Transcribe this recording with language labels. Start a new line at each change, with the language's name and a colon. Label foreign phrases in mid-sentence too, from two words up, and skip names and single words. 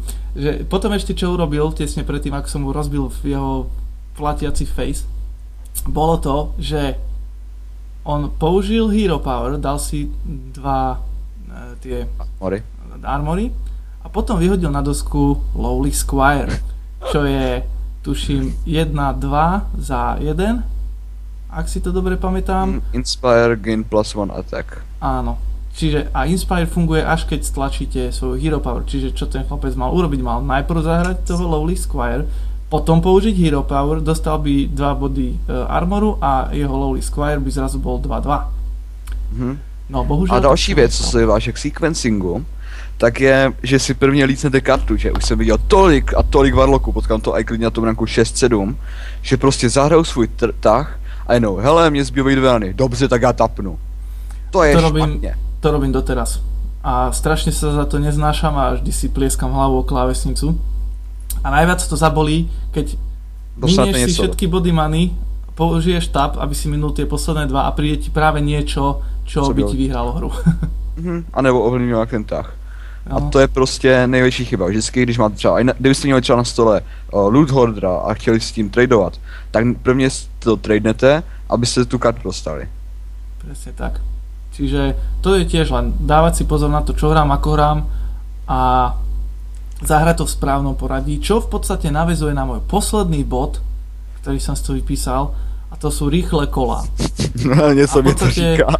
Slovak: Že potom ešte čo urobil, tesne predtým, ako som mu rozbil jeho platiaci face, bolo to, že on použil Hero Power, dal si 2 tie armory a potom vyhodil na dosku Lowly Squire, čo je, tuším, 1-2 za 1, ak si to dobre pamätám.
English: Inspire gain +1 attack.
Slovak: Áno. Čiže a Inspire funguje až keď stlačíte svoju Hero Power, čiže čo ten chlapec mal urobiť, mal najprv zahrať toho Lowly Squire, potom použiť Hero Power, dostal by 2 body armoru a jeho Lowly Squire by zrazu bol 2-2.
Czech: No bohužel... A další věc, co se váže k sequencingu, tak je, že si prvně lícnete kartu, že už jsem viděl tolik a tolik Warlocků, potkám to i klidně na tom ranku 6-7, že prostě zahrajou svůj tah a jenom, hele, mě zbývají 2 rany, dobře, tak já tapnu. To je špatně.
Slovak: To robím doteraz. A strašne sa za to neznášam a vždy si plieskam hlavou o klávesnicu. A najviac to zabolí, keď minieš si všetky body money, použiješ tab, aby si minul tie posledné 2 a príde ti práve niečo, čo by ti vyhralo hru.
Czech: A nebo ovlivňuje ten tah. A to je prostě největší chyba. Vždycky, když máte třeba, kdybyste měli třeba na stole loot hoardera a chtěli s tím tradovat, tak prvně to tradenete, abyste tu kartu dostali.
Slovak: Presne tak. Čiže to je tiež len dávať si pozor na to, čo hrám, ako hrám a zahrať to v správnom poradí, čo v podstate naväzuje na môj posledný bod, ktorý som si tu vypísal, a to sú rýchle kolá.
Czech: No, nieco mi to říká.